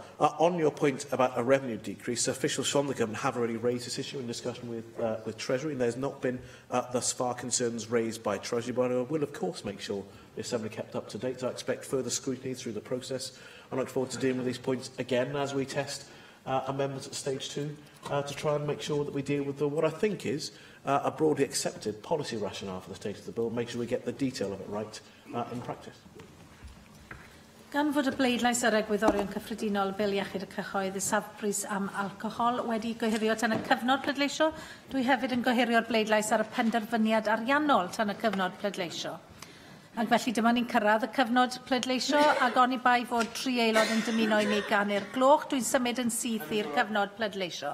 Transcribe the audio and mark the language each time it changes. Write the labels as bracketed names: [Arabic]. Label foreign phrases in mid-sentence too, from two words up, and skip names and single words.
[English] On your point about a revenue decrease, officials from the government have already raised this issue in discussion with Treasury, and there's not been thus far concerns raised by Treasury, but I will of course make sure the Assembly kept up to date. I expect further scrutiny through the process. I look forward to dealing with these points again as we test amendments at stage 2 to try and make sure that we deal with what I think is a broadly accepted policy rationale for the state of the bill, make sure we get the detail of it right in practice. [Welsh] Gan fod y bleidlais ar egwyddorion cyffredinol bil iechyd y cyhoedd y safbris am alcohol wedi gohirio tan y cyfnod pleidleisio, dwi hefyd yn gohirio'r bleidlais ar y penderfyniad ariannol tan y cyfnod pleidleisio. Ac felly dyma ni'n cyrraedd y cyfnod pleidleisio ac oni bai fod 3 aelod yn dymuno i mi ganu'r gloch, dwi'n symud yn syth i'r cyfnod pleidleisio.